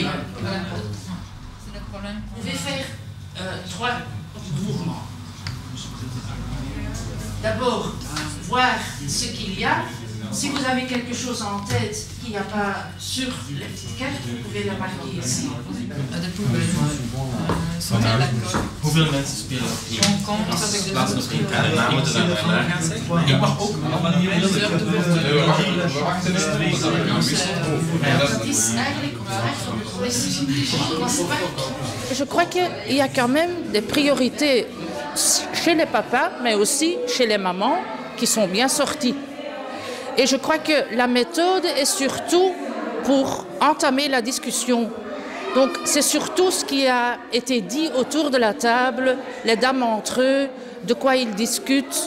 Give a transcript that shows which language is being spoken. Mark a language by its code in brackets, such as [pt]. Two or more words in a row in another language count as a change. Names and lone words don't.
[fr] C'est le problème. Vous pouvez faire 3 mouvements. D'abord, voir ce qu'il y a. Si vous avez quelque chose en tête qu'il n'y a pas sur les petites cartes, vous pouvez la marquer ici. [nl] Hoeveel mensen spelen hier? Laat ons misschien daarna moeten we daar gaan zeggen. Ik mag ook allemaal niet [fr] Je crois qu'il y a quand même des priorités chez les papas, mais aussi chez les mamans qui sont bien sorties. Et je crois que la méthode est surtout pour entamer la discussion. Donc c'est surtout ce qui a été dit autour de la table, les dames entre eux, de quoi ils discutent.